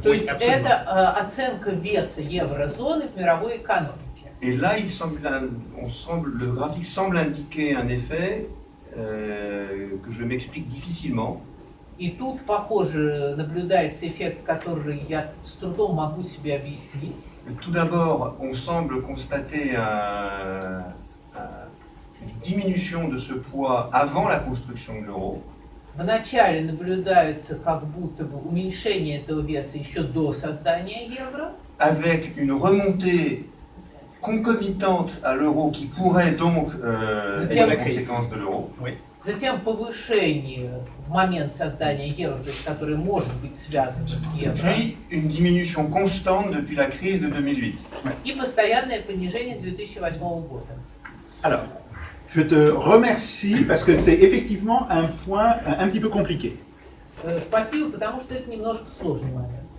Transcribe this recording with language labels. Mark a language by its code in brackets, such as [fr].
[ru] То есть это оценка веса еврозоны в мировой экономике. [fr] Et là, le graphique semble indiquer un effet que je m'explique difficilement. [ru] И тут, похоже, наблюдается эффект, который я с трудом могу себе объяснить. [fr] Tout d'abord, on semble constater une diminution de ce poids avant la construction de l'euro. [ru] Вначале наблюдается как будто бы уменьшение этого веса еще до создания евро, [fr] avec une remontée concomitante à l'euro qui pourrait donc être la conséquence de l'euro. Oui. [ru] затем повышение в момент создания евро, то есть которое может быть связано с евро, [fr] Puis une diminution constante depuis la crise de 2008. [ru] и постоянное понижение с 2008 года. [fr] Alors, je te remercie parce que c'est effectivement un point un petit peu compliqué. [ru] Спасибо, потому что это немножко сложный момент.